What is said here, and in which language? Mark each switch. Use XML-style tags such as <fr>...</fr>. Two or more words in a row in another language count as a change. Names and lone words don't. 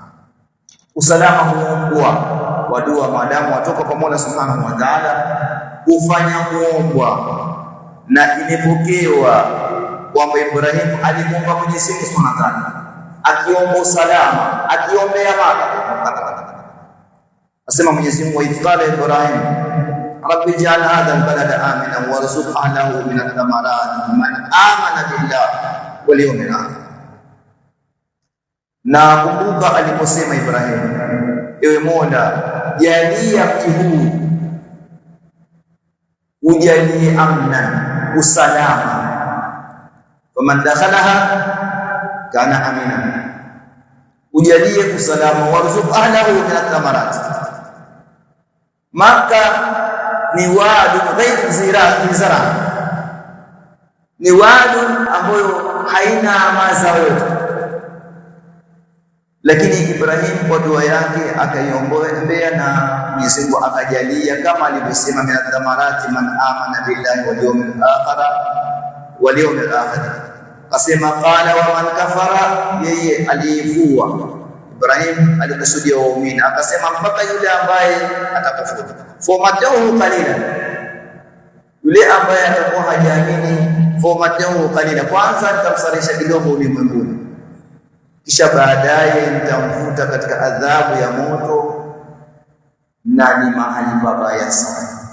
<sw>Usalama huombwa wa dua maadamu watoka kwa Mola</sw> <ar>سبحانه وتعالى,</ar> <sw>kufanya muombwa, na imepokewa kwamba Ibrahim alimuomba Mwenyezi Mungu</sw> <ar>سبحانه وتعالى</ar> <sw>akiomba usalama, akiombea Maka. Asema Mwenyezi Mungu,</sw> <ar>إذ قال إبراهيم رب اجعل هذا البلد آمنا وارزق أهله من الثمرات من آمن بالله واليوم الآخر.</ar> <sw>Na kumbuka aliposema Ibrahim, ewe Mola, jalia mji huu, ujalie amnan, usalama,</sw> <ar>فمن دخلها كان آمنا,</ar> <sw>ujalie usalama,</sw> <ar>وارزق أهله من الثمرات.</ar> <sw>Maka ni</sw> <ar>واد غير ذي زرع,</ar> <sw>ni wadu ambayo haina mazao yote, lakini Ibrahim kwa dua yake akaiombea na Mwenyezi Mungu akajalia kama alivyosema,</sw> <ar>من الثمرات من آمن بالله واليوم الآخر.</ar> <sw>Asema</sw> <ar>قال ومن كفر,</ar> <sw>yeye aliyevua Ibrahim alikusudia waumini, akasema mpaka yule ambaye atakufuru.</sw> <ar>فأمتعه قليلا,</ar> <sw>yule ambaye atakuwa hajaamini,</sw> <ar>فأمتعه قليلا,</ar> <sw>kwanza nitamsarisha kidogo ulimwenguni, kisha baadaye nitamvuta katika adhabu ya moto, na ni mahali pabaya sana.</sw>